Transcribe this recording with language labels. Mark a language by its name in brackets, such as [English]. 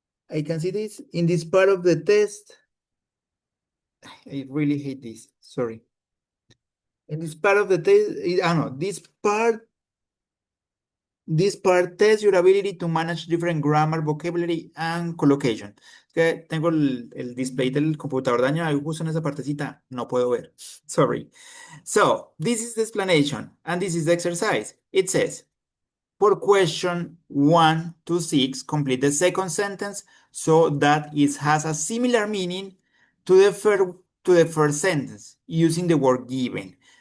[English] I can see this in this part of the test. I really hate this. Sorry. In this part of the test, no, this part tests your ability to manage different grammar, vocabulary, and collocation. [Spanish] Es que tengo el display del computador dañado y justo en esa partecita no puedo ver. [English] Sorry. So, this is the explanation, and this is the exercise. It says, for question 1 to 6, complete the second sentence so that it has a similar meaning to the first sentence using the word given.